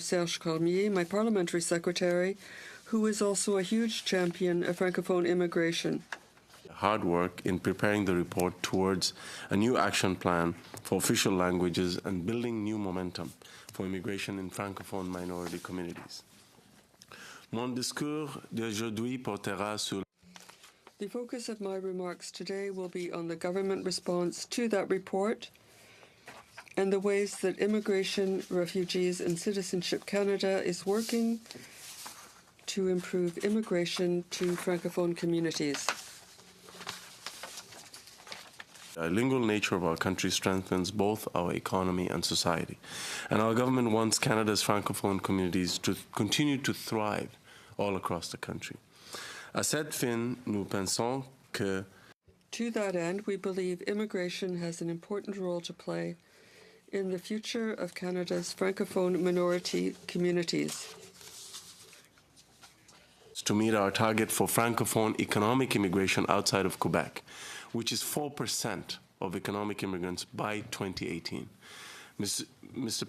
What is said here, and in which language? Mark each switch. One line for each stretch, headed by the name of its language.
English: Serge Cormier, my Parliamentary Secretary, who is also a huge champion of Francophone immigration. Hard work in preparing the report towards a new action plan for official languages and building new momentum for immigration in Francophone minority communities.
French: Mon discours d'aujourd'hui portera sur.
English: The focus of my remarks today will be on the government response to that report and the ways that Immigration, Refugees and Citizenship Canada is working to improve immigration to Francophone communities. The lingual nature of our country strengthens both our economy and society. And our government wants Canada's Francophone communities to continue to thrive all across the country.
French: À cette fin, nous pensons que
English: To that end, we believe immigration has an important role to play in the future of Canada's Francophone minority communities. to meet our target for Francophone economic immigration outside of Quebec, which is 4% of economic immigrants by 2018. Mr.